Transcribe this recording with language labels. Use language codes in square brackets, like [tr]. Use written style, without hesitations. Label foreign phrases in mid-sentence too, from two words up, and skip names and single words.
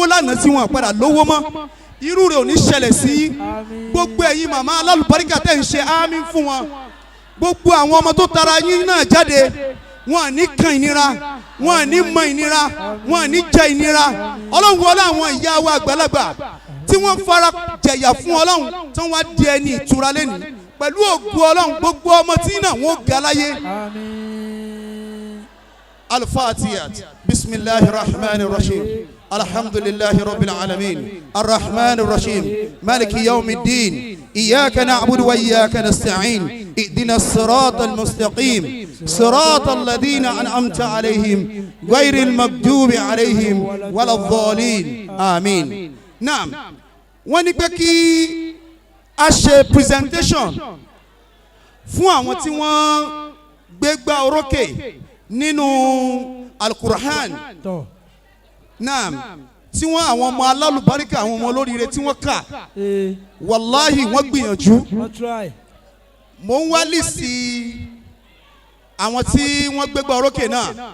[yo] lánàá tí wọn padà lówó mọ́ irú rẹ̀ ò ní ṣẹlẹ̀ sí yín gbogbo ẹ̀yin màmá alálùbáríkà tẹ̀ ń ṣe àmín fún wọn gbogbo àwọn ọmọ tó tara yín náà jáde wọn ní kan ìnira wọn ní mọ ìnira wọn ní jẹ ìnira ọlọ́run wọlé àwọn ìyá wa àgbàlagbà tí wọ́n fara jẹ̀yà fún ọlọ́run tí wọ́n wá di ẹni ìtura lẹ́nu pẹ̀lú ògùn ọlọ́run gbogbo ọmọ tí náà wọ́n ga láyé. [ar] al-Fatihah بسم الله الرحمن الرحيم الحمد لله رب العالمين الرحمن الرحيم مالك يوم الدين إياك نعبد وإياك نستعين اهدنا الصراط المستقيم صراط الذين أنعمت عليهم غير المغضوب عليهم ولا الضالين آمين. [yo] نعم wọ́n ní pé kí a ṣe presentation fún àwọn tí wọ́n gbégbá orókè nínú alukur'an naam tí wọ́n àwọn ọmọ alálùbáríkà àwọn ọmọ olóríire tí wọ́n kà wàláhì wọ́n gbìyànjú mo ń wá lísì àwọn tí wọ́n gbégbá orókè náà